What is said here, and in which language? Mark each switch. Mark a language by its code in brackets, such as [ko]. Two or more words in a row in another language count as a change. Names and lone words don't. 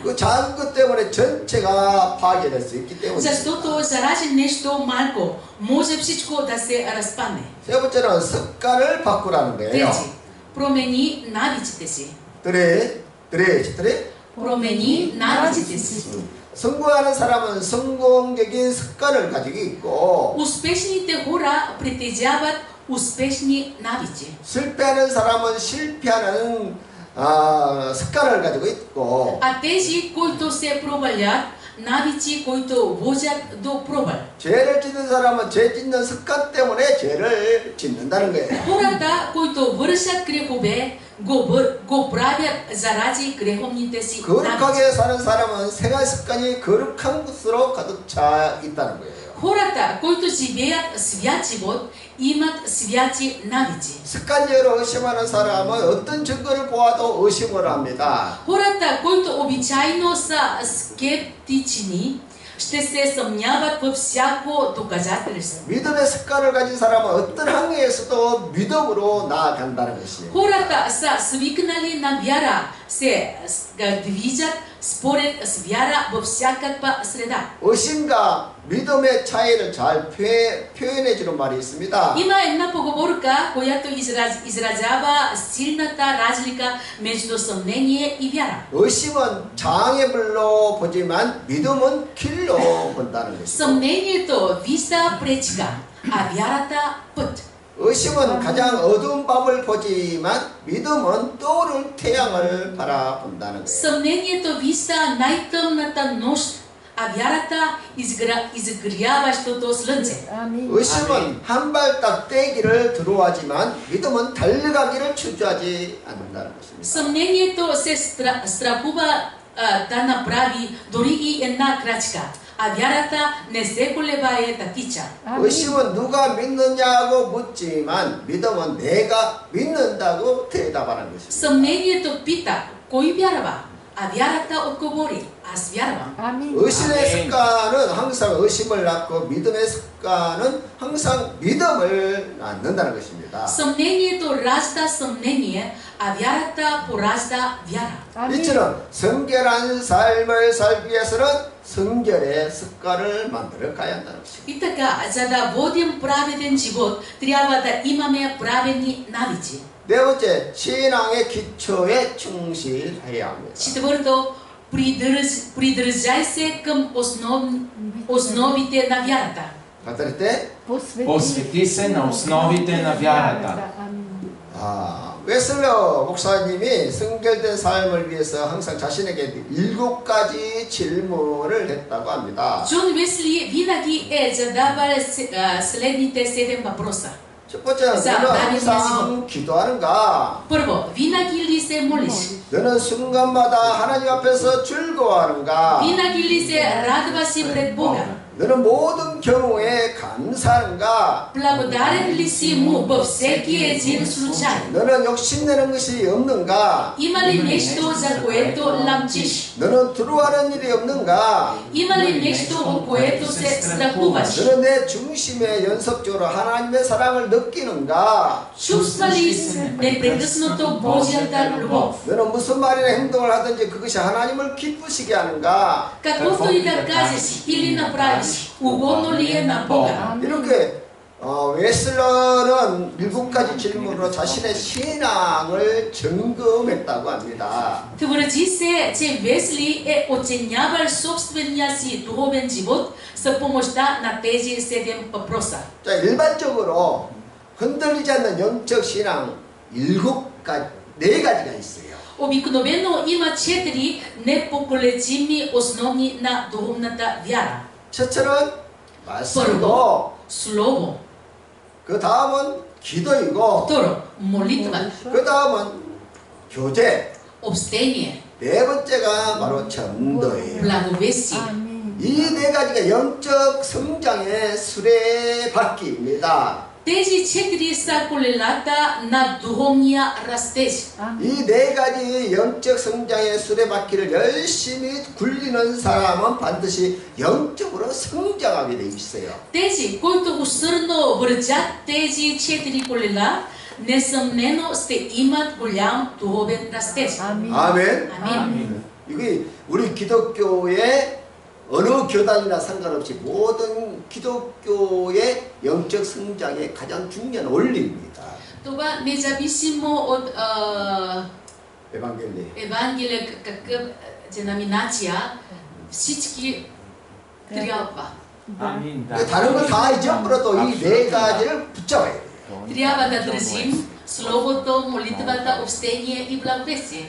[ko] 그 작은 것 때문에 전체가 파괴될 수 있기 때문에. [bg] Защото заради нещо малко, може всичко да се разпадне. [ko] 세 번째는 습관을 바꾸라는 거예요. [bg] Трети, промени навиците си. 드레. Промени навиците си. [ko] 성공하는 사람은 성공적인 습관을 가지고 있고 [bg] Успешните хора притежават успешни навици. [ko] 실패하는 사람은 실패하는 습관을 가지고 있고 [bg] А тези, които се провалят, навици, които водят до провал. [ko] 죄를 짓는 사람은 죄 짓는 습관 때문에 죄를 짓는다는 거예요. [bg] Хората, които вършат грехове, го правят заради греховните си навици. [ko] 거룩하게 사는 사람은 생활 습관이 거룩한 것으로 가득 차 있다는 거예요. [bg] Хората, които живеят свят живот, имат святи навици. [ko] 습관적으로 의심하는 사람은 어떤 증거를 보아도 의심을 합니다. [bg] Хората, които обичайно са скептични, ще се съмняват във всяко доказателство. [ko] 믿음의 습관을 가진 사람은 어떤 항해에서도 믿음으로 나아간다는 것이에요. [bg] Хората са свикнали на вяра, се движат според с вяра във всякаква среда. [ko] 의심과 믿음의 차이를 잘 표현해 주는 말이 있습니다. [bg] Има една поговорка, която изразява силната разлика между съмнение и вяра. [ko] 의심은 장애물로 보지만 믿음은 길로 본다는 것이죠. [bg] Съмнението вижда пречка, а вярата път. [ko] 의심은 가장 어두운 밤을 보지만 믿음은 떠오를 태양을 바라본다는 거예요. [bg] Съмнението вижда най-тъмната нощ, а вярата изгряващото слънце. [ko] 의심은 한 발 딱 떼기를 두려워하지만 믿음은 달려가기를 주저하지 않는다는 것입니다. [bg] Съмнението се страхува да направи дори и една крачка, а вярата не се колебае да тича. [ko] 의심은 누가 믿느냐고 묻지만 믿음은 내가 믿는다고 대답하는 것입니다. [bg] Съмнението пита, кой вярва? А вярата отговори, аз вярвам. [ko] 의심의 습관은 항상 의심을 낳고 믿음의 습관은 항상 믿음을 낳는다는 것입니다. [bg] Съмнението ражда съмнение, а вярата поражда вяра. [ko] 이처럼 성결한 삶을 살기 위해서는 성결의 습관을 만들어 가야 한다는 것입니다. [bg] И така, за да водим праведен живот, трябва да имаме праведни навици. [ko] 네 번째, 신앙의 기초에 충실해야 합니다. [bg] Четвърто, придържай се към основите на вярата. [ko] 같을 때 [bg] Посвети се на основите на вярата. [ko] 웨슬러 목사님이 성결된 삶을 위해서 항상 자신에게 7가지 질문을 했다고 합니다. [bg] Джон Уесли винаги е задавал следните 7 въпроса. [ko] 첫 번째는 너는 항상 기도하는가? [bg] Първо, винаги ли се молиш? [ko] 너는 순간마다 하나님 앞에서 즐거워하는가? [bg] Винаги ли се радваш пред Бога? [ko] 너는 모든 경우에 감사하는가? [bg] Благодарен ли си му във всеки един случай? [ko] 너는 욕심내는 것이 없는가? [bg] Има ли нещо, за което ламчиш? [ko] 너는 두려워하는 일이 없는가? [bg] Има ли нещо, от което се страхуваш? [ko] 너는 내 중심에 연속적으로 하나님의 사랑을 느끼는가? [bg] Чувства ли непрекъснато Божията любов? [ko] 너는 무슨 말이나 행동을 하든지 그것이 하나님을 기쁘시게 하는가? [bg] Каквото и да кажеш или направиш, угодно ли е на Бога? [ko] 이렇게 웨슬러는 7가지 질문으로 자신의 신앙을 점검했다고 합니다. [bg] Твърди се, че Весли е оценявал собствения си духовен живот с помощта на тези 7 въпроса. [ko] 자, 일반적으로 흔들리지 않는 영적 신앙 4가지가 있어요. [bg] Обикновено има 4 непоколебими основни на духовната вяра. [ko] 첫째는 말씀이고, [bg] Слово. [ko] 그 다음은 기도이고, [bg] Второ, молитва. [ko] 그 다음은 교제, [bg] Общение. [ko] 네 번째가 바로 전도예요. [bg] Благовестие. [ko] 이 네 가지가 영적 성장의 수레바퀴입니다. [bg] Тези 4 са колелата на духовния растеж. [ko] 이 네 가지 영적 성장의 수레바퀴를 열심히 굴리는 사람은 반드시 영적으로 성장하게 돼 있어요. [bg] Тези, които усърдно въртят тези 4 колела, несъмнено ще имат голям духовен растеж. [ko] 아멘. [bg] Амин. [ko] 이게 우리 기독교의 어느 교단이나 상관없이 모든 기독교의 영적 성장의 가장 중요한 원리입니다. [bg] Това независимо от [ko] 에반겔리. [bg] Евангелие, какъв деноминация, всички трябва. Амин. Да. [ko] 다른 걸 다 잊어버려도 이 네 가지를 붙잡아야 돼요. [bg] Трябва да държим Словото, молитвата, общение и благовестие.